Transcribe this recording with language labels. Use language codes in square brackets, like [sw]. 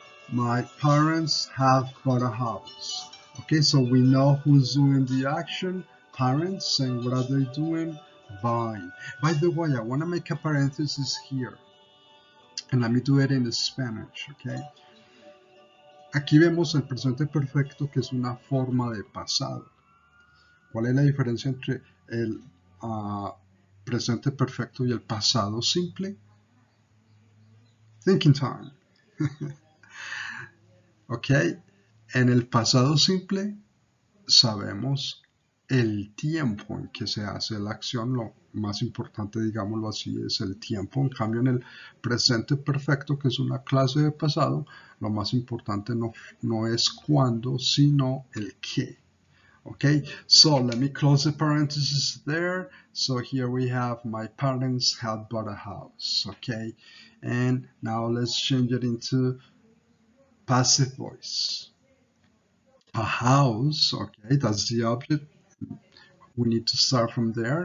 [en] My parents have bought a house. Okay, so we know who's doing the action. Parents, and what are they doing? Buying. By the way, I want to make a parenthesis here. And let me do it in Spanish, okay? [es] Aquí vemos el presente perfecto, que es una forma de pasado. ¿Cuál es la diferencia entre el presente perfecto y el pasado simple? [en] Thinking time. [es] Ok, en el pasado simple sabemos el tiempo en que se hace la acción, lo más importante, digámoslo así, es el tiempo. En cambio, en el presente perfecto, que es una clase de pasado, lo más importante no es cuándo, sino el qué. [en] Okay, so let me close the parentheses there. So here we have my parents had bought a house. Okay, and now let's change it into passive voice. A house, okay, that's the object. We need to start from there.